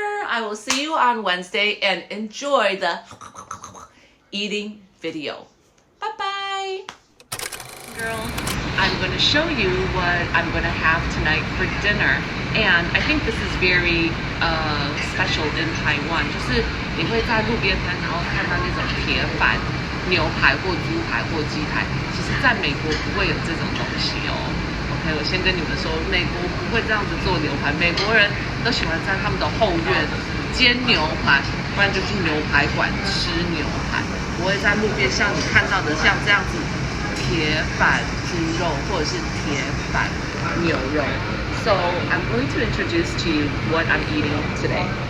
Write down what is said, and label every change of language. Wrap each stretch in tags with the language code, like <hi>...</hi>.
<en>I will see you on Wednesday and enjoy the eating video. Bye-bye. Girl, I'm going to show you what I'm going to have tonight for dinner. And I think this is very special in Taiwan.</en> <zh>就是你会在路边摊，然后看到那种铁板牛排或猪排或鸡排。其实在美国不会有这种东西哦。OK， 我先跟你们说，美国不会这样子做牛排。美国人都喜欢在他们的后院煎牛排，不然就是牛排馆吃牛排。不会在路边像你看到的像这样子铁板猪肉或者是铁板牛肉。</zh> <en>So I'm going to introduce to you what I'm eating today.</en>